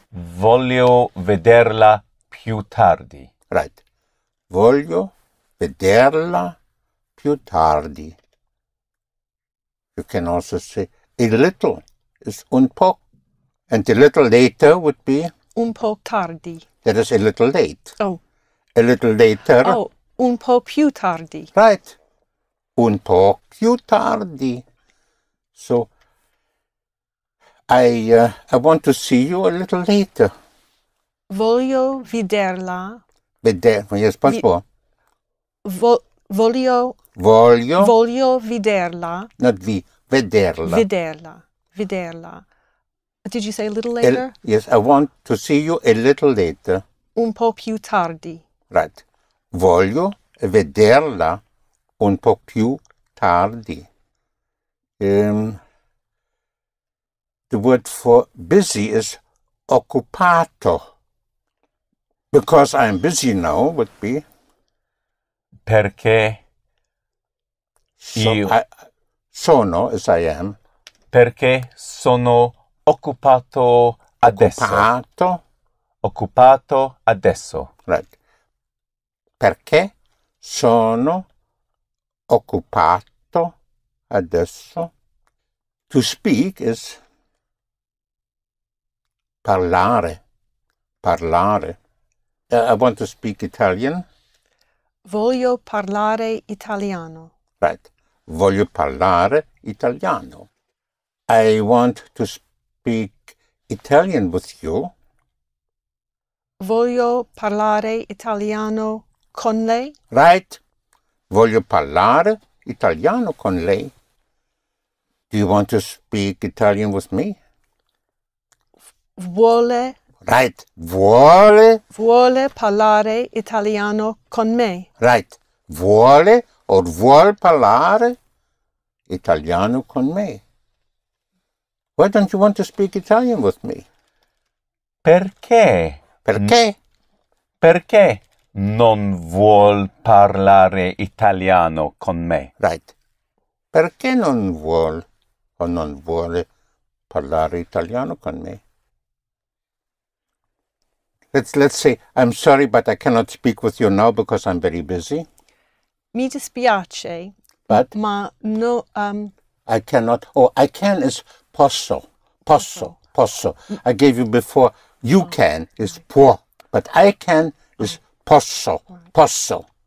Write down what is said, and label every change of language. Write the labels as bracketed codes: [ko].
[it] Voglio vederla più tardi. [en] Right. [it] Voglio vederla più tardi. [en] You can also say a little is [it] un po'. [en] And a little later would be? [it] Un po' tardi. [en] That is a little late. Oh. A little later. [it] Oh, un po' più tardi. [en] Right. [it] Un po' più tardi. [en] So, I want to see you a little later. [it] Voglio vederla. [en] Yes, once more. [it] Voglio vederla. [en] Not vederla. [it] Vederla. [en] Did you say a little later? Yes, I want to see you a little later. [it] Un po' più tardi. [en] Right. [it] Voglio vederla un po' più tardi. [en] The word for busy is occupato. Because I'm busy now would be? [it] Perché [en] sono, as I am. [it] Perché sono occupato adesso. Occupato adesso. [en] Right. [it] Perché sono occupato adesso. [en] To speak is parlare. Parlare. I want to speak Italian. [it] Voglio parlare italiano. [en] Right. [it] Voglio parlare italiano. [en] I want to speak Italian with you. [it] Voglio parlare italiano con lei. [en] Right? [it] Voglio parlare italiano con lei. [en] Do you want to speak Italian with me? [it] Vuole [en] Right. Vuole. [it] parlare italiano con me. [en] Right. [it] Vuole or vuol parlare italiano con me. [en] Why don't you want to speak Italian with me? [it] Perché? Perché? Perché non vuol parlare italiano con me? [en] Right. [it] Perché non vuol o non vuole parlare italiano con me? [en] Let's say, I'm sorry, but I cannot speak with you now because I'm very busy. [it] Mi dispiace, [en] But [it] ma no, [en] I cannot. Oh, I can is posso. Posso. Posso. I gave you before. You can is può, but I can is posso. Posso.